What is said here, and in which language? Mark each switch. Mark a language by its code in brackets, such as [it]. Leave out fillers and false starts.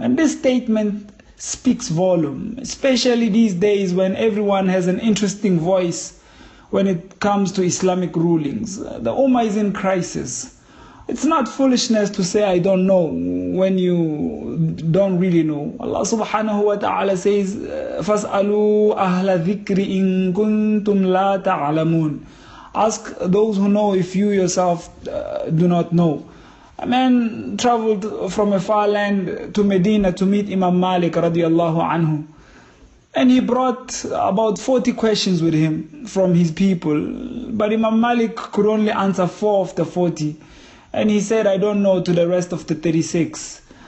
[en] And this statement speaks volume, especially these days when everyone has an interesting voice when it comes to Islamic rulings. The Ummah is in crisis. It's not foolishness to say I don't know when you don't really know. [ar] Allah subhanahu wa ta'ala says, فَاسْأَلُوا أَهْلَ ذِكْرِ إِن كُنْتُمْ لَا تَعْلَمُونَ. [en] Ask those who know if you yourself do not know. A man traveled from a far land to Medina to meet Imam Malik radiallahu anhu. And he brought about 40 questions with him from his people. But Imam Malik could only answer 4 of the 40. And he said, I don't know, to the rest of the 36.